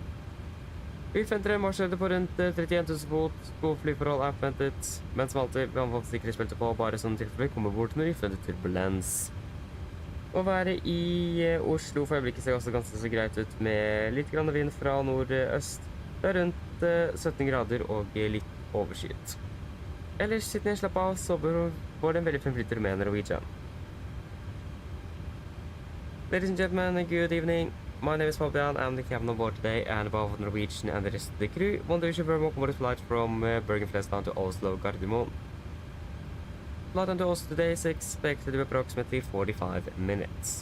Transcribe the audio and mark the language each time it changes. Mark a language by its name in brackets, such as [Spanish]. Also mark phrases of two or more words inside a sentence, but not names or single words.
[Norwegian] Vi forventer en marsjhøyde på rundt 31 000 fot, gode flyforhold er forventet, men som alltid, vi anbefaler sikkerhetsbeltet på, bare sånn tilfelle vi kommer bort når vi forventer turbulens. Å være i Oslo for øyeblikket ser også ganske så greit ut, med litt grann vind fra nordøst. Det er rundt 17 grader og litt overskyet. Ellers sitter ned, slapp av, så får det en veldig fremflytter med Norwegian. [English] Ladies and gentlemen, good evening. My name is Fabian, I'm the captain on board today, and above the Norwegian and the rest of the crew, want to wish you very welcome on the flight from Bergen Flesland to Oslo Gardermoen. Flight into Oslo today is expected to be approximately 45 minutes.